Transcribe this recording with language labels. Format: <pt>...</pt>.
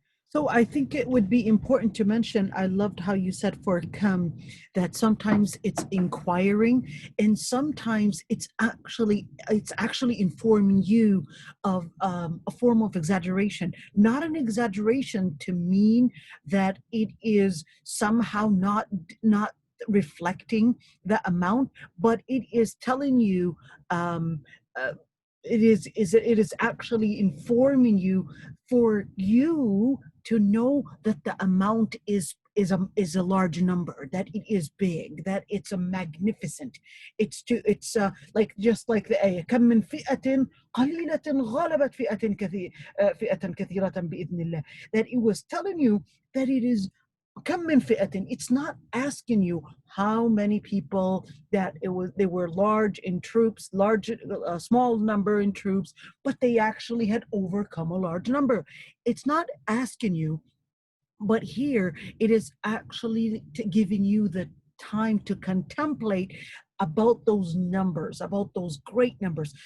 <en>So I think it would be important to mention, I loved how you said for come, that sometimes it's inquiring and sometimes it's actually informing you of a form of exaggeration, not an exaggeration to mean that it is somehow not reflecting the amount, but it is telling you it is actually informing you for you to know that the amount is a large number, that it is big, that it's a magnificent. It's like just like the ayah,</en> <ar>كم من فئة قليلة غلبت فئة كثيرة بإذن الله.</ar> <en>That it was telling you that it is كم من فئة. It's not asking you how many people that they were large in troops, a small number in troops, but they actually had overcome a large number. It's not asking you, but here it is actually giving you the time to contemplate about those numbers, about those great numbers.</en>